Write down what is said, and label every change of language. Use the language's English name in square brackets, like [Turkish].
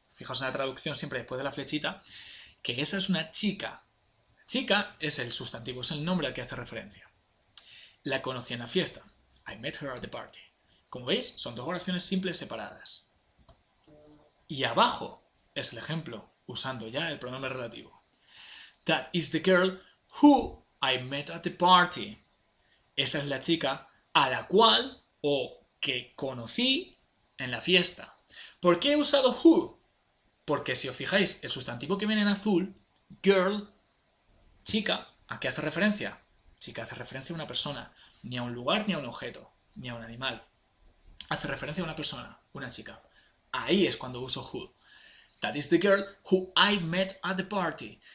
[Spanish] Fijaos en la traducción siempre después de la flechita, que esa es una chica. Chica es el sustantivo, es el nombre al que hace referencia. La conocí en la fiesta. [English] I met her at the party. [Spanish] Como veis, son dos oraciones simples separadas. Y abajo es el ejemplo, usando ya el pronombre relativo. [English] That is the girl who I met at the party. [Spanish] Esa es la chica a la cual o que conocí en la fiesta. ¿Por qué he usado who? Porque si os fijáis, el sustantivo que viene en azul, girl, chica, ¿a qué hace referencia? Chica hace referencia a una persona, ni a un lugar ni a un objeto, ni a un animal. Hace referencia a una persona, una chica. Ahí es cuando uso who. [English] That is the girl who I met at the party.